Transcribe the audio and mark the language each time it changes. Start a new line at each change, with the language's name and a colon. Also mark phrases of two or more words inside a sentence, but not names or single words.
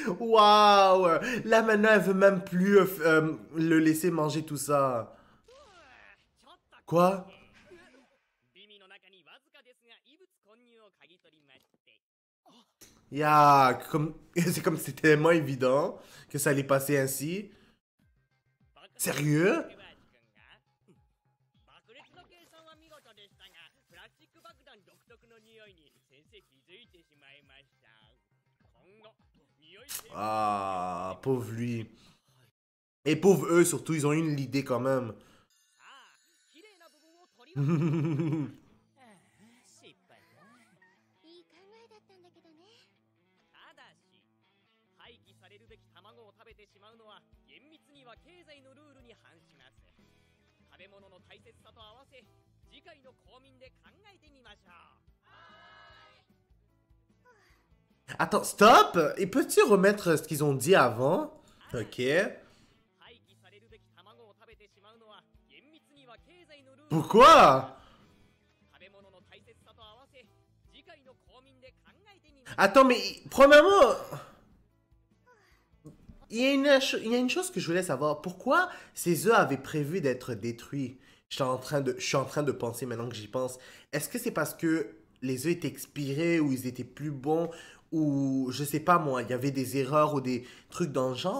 French: Waouh. Là maintenant elle veut même plus le laisser manger tout ça. Quoi?
Japanese: 耳の中にわずかですが異物混入を嗅ぎ取りまして。
French: C'est comme si c'était tellement évident que ça allait passer ainsi. Sérieux? 爆裂の計算は見事でしたが、プラスチック爆弾独特の匂いに先生気づいてしまいました。
Japanese: 今後、匂い成分
French: Ah, pauvre lui. Et pauvre eux surtout, ils ont eu l'idée quand même.
Japanese: さあ、綺麗な部分を取り分け失敗だ。いい考えだったんだけどね。ただし、廃棄されるべき卵を食べてしまうのは厳密には経済のルールに反します。食べ物の大切さと合わせ、次回の公民で考えてみましょう。
French: Attends, stop! Et peux-tu remettre ce qu'ils ont dit avant? Ok.
Japanese: 廃棄されるべき卵を食べてしまうのは厳密には経済のルール。
French: Pourquoi?
Japanese: 食べ物の大切さと合わせ、次回の公民で考えてみましょう。
French: Attends, mais premièrement, il y a une chose que je voulais savoir. Pourquoi ces œufs avaient prévu d'être détruits? Je suis en train de penser maintenant que j'y pense. Est-ce que c'est parce que les œufs étaient expirés ou ils étaient plus bons ou je sais pas moi, il y avait des erreurs ou des trucs dans le genre?